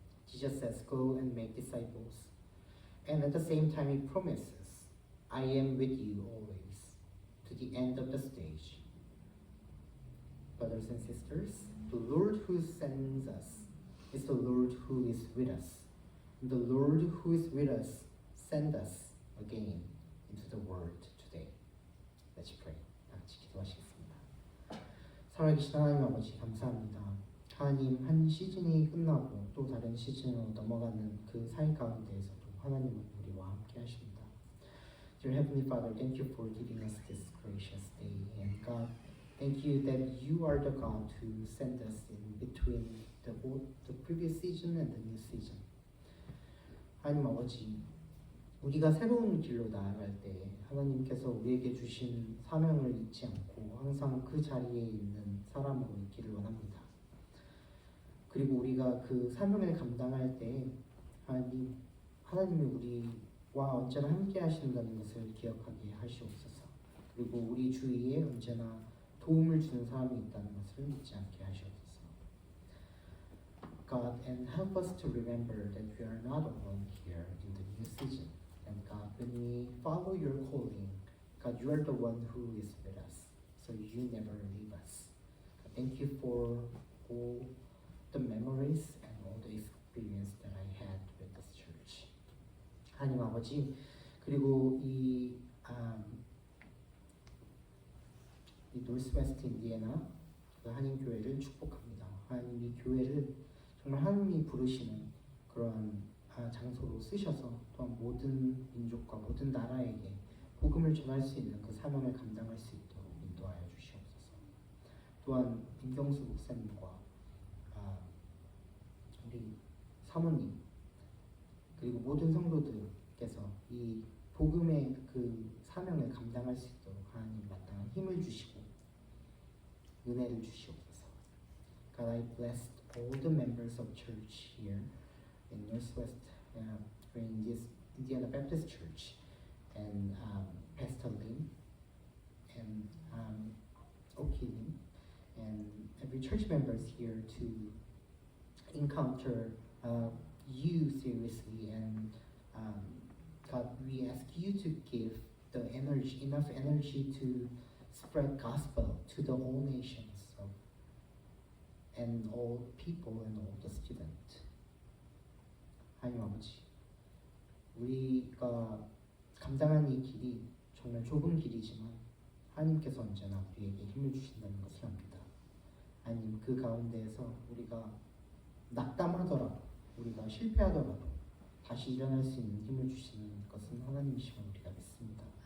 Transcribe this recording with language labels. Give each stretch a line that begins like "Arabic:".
English: Jesus says, go and make disciples. And at the same time, he promises, I am with you always, to the end of the stage. Brothers and sisters, the Lord who sends us is the Lord who is with us. And the Lord who is with us send us again into the world today. Let's pray.
Korean: 같이 기도하시겠습니다. 살아계신 하나님 아버지 감사합니다. 하나님 한 시즌이 끝나고 또 다른 시즌으로 넘어가는 그 사이 가운데에서도 하나님은 우리와 함께 하십니다.
English: Dear Heavenly Father, thank you for giving us this gracious day. And God, thank you that you are the God who sent us in between the previous season and the new season.
Korean: 하나님 아버지, 우리가 새로운 길로 나아갈 때 하나님께서 우리에게 주신 사명을 잊지 않고 항상 그 자리에 있는 사람으로 있기를 원합니다. 그리고 우리가 그 사명을 감당할 때 하나님이 우리와 언제나 함께 하신다는 것을 기억하게 하시옵소서. 그리고 우리 주위에 언제나 도움을 주는 사람이 있다는 것을 잊지 않게 하시옵소서.
English: God, and help us to remember that we are not alone here in the new season. And God, when we follow your calling, God, you are the one who is with us, so you never leave us. God, thank you for all the memories and all the experience that I had with this church.
Korean: 하나님 아버지, 그리고 이 노스웨스트 인디애나 한인 교회를 축복합니다. 하나님 이 교회를 정말 하나님이 부르시는 그런 장소로 쓰셔서 또한 모든 민족과 모든 나라에게 복음을 전할 수 있는 그 사명을 감당할 수 있도록 인도하여 주시옵소서. 또한 민경수 목사님과 우리 사모님 그리고 모든 성도들께서 이 복음의 그 사명을 감당할 수 있도록 하나님 마땅한 힘을 주시고 은혜를 주시옵소서.
English: God, I blessed all the members of church here in Northwest, in this Indiana Baptist Church, and Pastor Lim, and Oki Lim, and every church members here to encounter you seriously. And God, we ask you to give the energy, enough energy to spread gospel to the whole nations of, and all people and all the students.
Korean: 하나님 아버지, 우리가 감당하는 이 길이 정말 좁은 길이지만 하나님께서 언제나 우리에게 힘을 주신다는 것을 압니다. 하나님, 그 가운데에서 우리가 낙담하더라도, 우리가 실패하더라도 다시 일어날 수 있는 힘을 주시는 것은 하나님이심을 우리가 믿습니다.